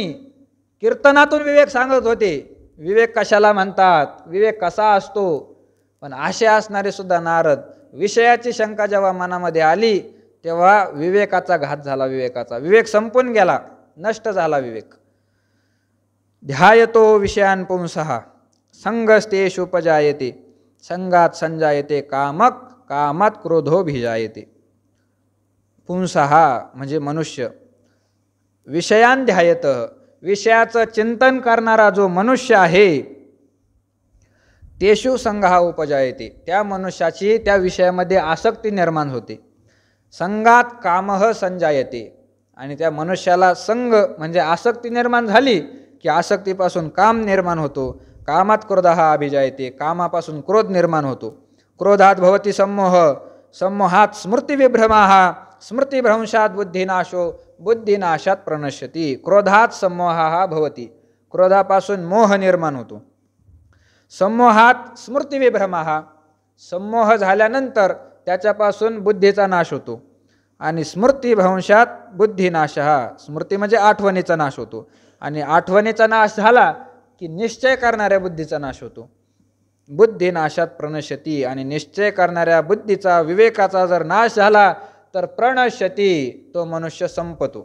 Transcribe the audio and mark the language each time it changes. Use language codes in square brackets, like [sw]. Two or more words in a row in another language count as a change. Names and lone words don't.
[mr] कीर्तनातून विवेक सांगत होते. विवेक कशाला म्हणतात, विवेक कसा असतो. पण असे असणारे सुद्धा नारद, विषयाची शंका जेव्हा मनामध्ये आली तेव्हा विवेकाचा घात झाला. विवेक संपून गेला, नष्ट झाला विवेक. [sa] ध्यायतो विषयान पुंसः संगस्तेषुपजायते संगात संजायते कामक कामात क्रोधोभिजायते. [mr] पुंसः म्हणजे मनुष्य. [sa] विषयान ध्यायत, [mr] विषयाचं चिंतन करणारा जो मनुष्य आहे, [sa] तेषु संघः उपजायते, [mr] त्या मनुष्याची त्या विषयामध्ये आसक्ती निर्माण होते. [sa] संगात कामः संजायते, [mr] आणि त्या मनुष्याला संग म्हणजे आसक्ती निर्माण झाली की आसक्तीपासून काम निर्माण होतो. [sa] कामात क्रोधः अभिजायते, [mr] कामापासून क्रोध निर्माण होतो. [sa] क्रोधात भवति सम्मोह, सम्मोहात स्मृतिविभ्रमाः, स्मृतिभ्रंशात बुद्धिनाशो, बुद्धिनाशात प्रणश्यति. क्रोधात सम्मोहाः भवति, [mr] क्रोधापासून मोह निर्माण होतो. [sa] सम्मोहात स्मृतिविभ्रमाः, [mr] सम्मोह झाल्यानंतर त्याच्यापासून बुद्धीचा नाश होतो. आणि [sa] स्मृतिभ्रंशात बुद्धिनाशः, [mr] स्मृती म्हणजे आठवणीचा नाश होतो. आणि आठवणीचा नाश झाला की निश्चय करणाऱ्या बुद्धीचा नाश होतो. [sa] बुद्धिनाशात प्रणश्यति, [mr] आणि निश्चय करणाऱ्या बुद्धीचा विवेकाचा जर नाश झाला तर प्रणश्यति, तो मनुष्य संपतो.